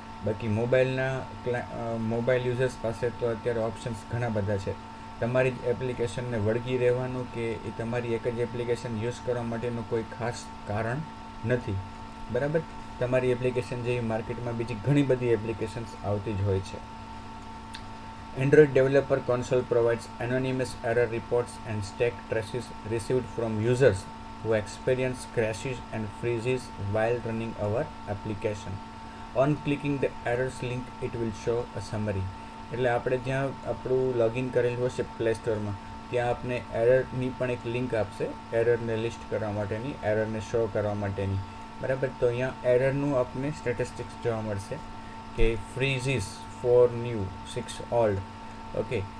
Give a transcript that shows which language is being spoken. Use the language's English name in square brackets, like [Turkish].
[Gujarati] બાકી mobile users પાસે તો અત્યારે ઓપ્શન્સ ઘણા બધા છે. તમારી જ એપ્લિકેશનને વળગી રહેવાનું કે એ તમારી એક જ એપ્લિકેશન યુઝ કરવા માટેનું કોઈ ખાસ કારણ નથી, બરાબર. તમારી એપ્લિકેશન જેવી માર્કેટમાં બીજી ઘણી બધી એપ્લિકેશન્સ આવતી જ હોય છે. [English] Android Developer Console provides anonymous error reports and stack traces received from users who experience crashes and freezes while running our application. On clicking the errors link, it will show a summary. [Gujarati] એટલે આપણે જ્યાં આપણું login કરેલું હશે play સ્ટોરમાં ત્યાં આપને એરરની પણ એક લિંક આપશે, એરરને લિસ્ટ કરવા માટેની, એરરને શો કરવા માટેની, બરાબર. તો અહીંયા એરરનું આપને સ્ટેટિસ્ટિક્સ જોવા મળશે કે ફ્રીઝીસ 4 ન્યૂ 6 ઓલ્ડ, ઓકે.